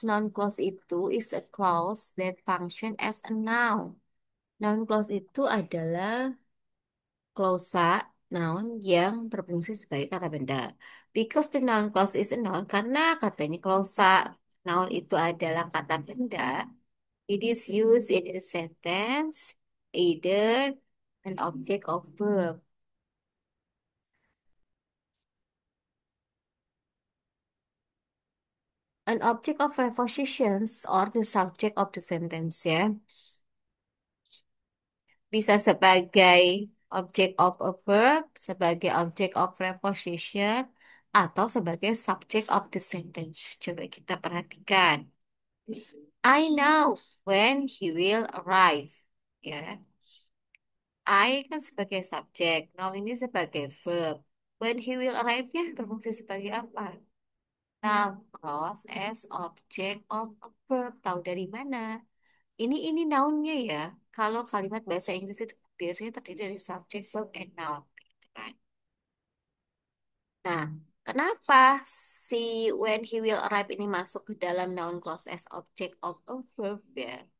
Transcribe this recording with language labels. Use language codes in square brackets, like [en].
[en] Noun clause itu is a clause that function as a noun. [id] Noun clause itu adalah klausa noun yang berfungsi sebagai kata benda. [en] Because the noun clause is a noun, [id] karena katanya klausa noun itu adalah kata benda, [en] it is used in a sentence, either an object of verb. An object of prepositions or the subject of the sentence ya. [id] Bisa sebagai [en] object of a verb, [id] sebagai [en] object of preposition, [id] atau sebagai [en] subject of the sentence. [id] Coba kita perhatikan. [en] I know when he will arrive. [id] Ya, I kan sebagai subjek, now ini sebagai verb. [en] When he will arrive- [id] nya berfungsi sebagai apa? [en] Noun clause as object of a verb. [id] Tahu dari mana? Ini noun-nya ya. Kalau kalimat bahasa Inggris itu biasanya terdiri dari [en] subject, verb, and noun. [id] Gitu kan. Nah, kenapa si [en] when he will arrive [id] ini masuk ke dalam noun clause as object of a verb ya?